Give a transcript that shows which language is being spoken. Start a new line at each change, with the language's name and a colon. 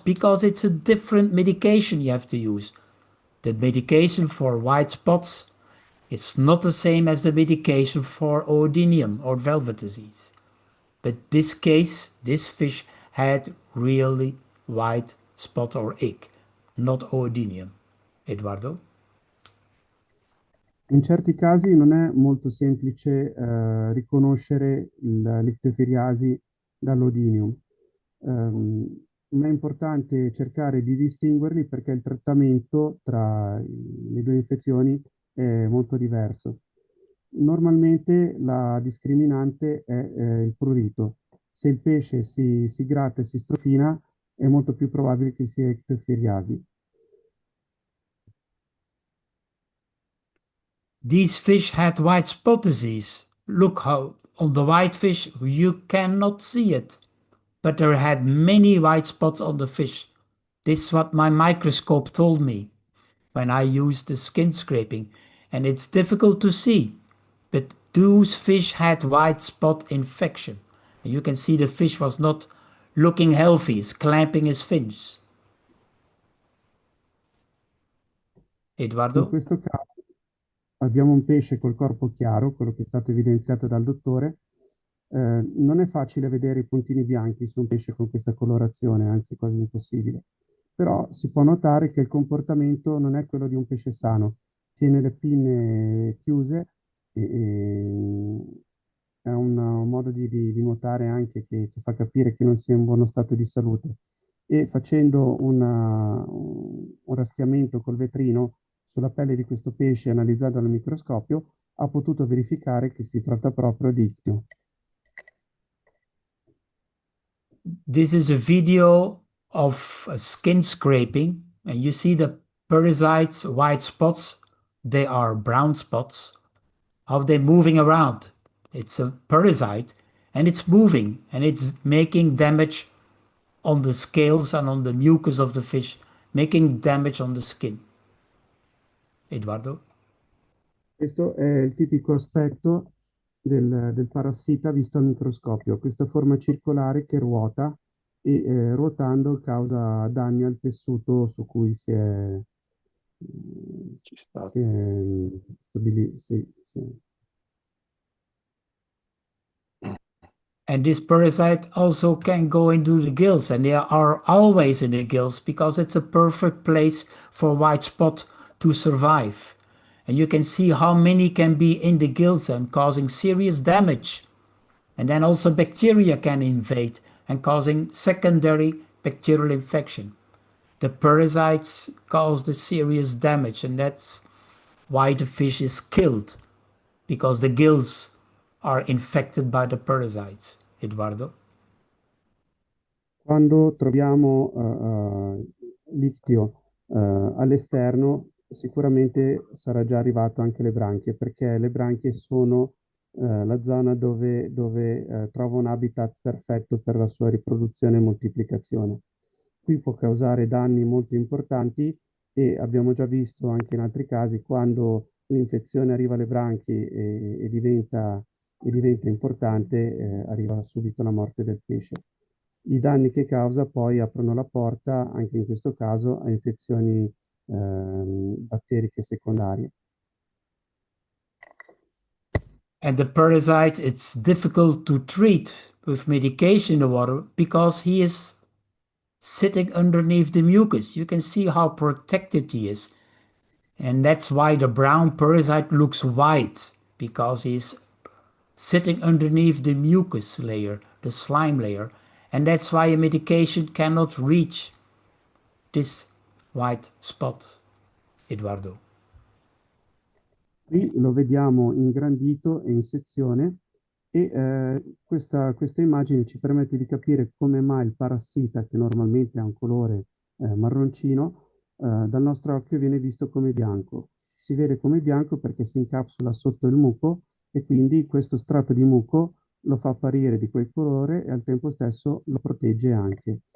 English: Because it's a different medication you have to use. The medication for white spots is not the same as the medication for oodinium or velvet disease. But this case, this fish had really white spot or ick, not oodinium. Eduardo?
Italian: In certi casi non è molto semplice riconoscere l'ictiofiriasi dall'odinium, ma è importante cercare di distinguerli perché il trattamento tra le due infezioni è molto diverso. Normalmente la discriminante è il prurito. Se il pesce si gratta e si strofina, è molto più probabile che sia ictiofiriasi.
English: These fish had white spot disease. Look how on the white fish you cannot see it. But there had many white spots on the fish. This is what my microscope told me when I used the skin scraping. And it's difficult to see. But those fish had white spot infection. And you can see the fish was not looking healthy, it's clamping his fins.
Italian: In
English: Eduardo?
Italian: questo caso abbiamo un pesce col corpo chiaro, quello che è stato evidenziato dal dottore. Non è facile vedere i puntini bianchi su un pesce con questa colorazione, anzi è quasi impossibile. Però si può notare che il comportamento non è quello di un pesce sano. Tiene le pinne chiuse e è un modo di nuotare anche che fa capire che non sia in buono stato di salute. E facendo un raschiamento col vetrino sulla pelle di questo pesce analizzato al microscopio, ha potuto verificare che si tratta proprio di ictio.
English: This is a video of skin scraping, and you see the parasites, white spots, they are brown spots, how they're moving around. It's a parasite and it's moving and it's making damage on the scales and on the mucus of the fish, making damage on the skin. Eduardo?
Italian: Questo è il tipico aspetto del parassita visto al microscopio, questa forma circolare che ruota e ruotando causa danni al tessuto su cui si è, Ci sta. si è si è-
English: And this parasite also can go into the gills, and they are always in the gills because it's a perfect place for white spot to survive. And you can see how many can be in the gills and causing serious damage. And then also bacteria can invade and causing secondary bacterial infection. The parasites cause the serious damage, and that's why the fish is killed, because the gills are infected by the parasites. Eduardo?
Italian: Quando troviamo l'ictio all'esterno, sicuramente sarà già arrivato anche le branchie, perché le branchie sono la zona dove trova un habitat perfetto per la sua riproduzione e moltiplicazione. Qui può causare danni molto importanti e abbiamo già visto anche in altri casi quando l'infezione arriva alle branchie e diventa importante, arriva subito la morte del pesce. I danni che causa poi aprono la porta, anche in questo caso, a infezioni batteriche secondarie.
English: And the parasite, it's difficult to treat with medication in the water because he is sitting underneath the mucus. You can see how protected he is. And that's why the brown parasite looks white, because he's sitting underneath the mucus layer, the slime layer. And that's why a medication cannot reach this white spot, Eduardo.
Italian: Qui lo vediamo ingrandito e in sezione e questa immagine ci permette di capire come mai il parassita, che normalmente ha un colore marroncino, dal nostro occhio viene visto come bianco. Si vede come bianco perché si incapsula sotto il muco e quindi questo strato di muco lo fa apparire di quel colore e al tempo stesso lo protegge anche.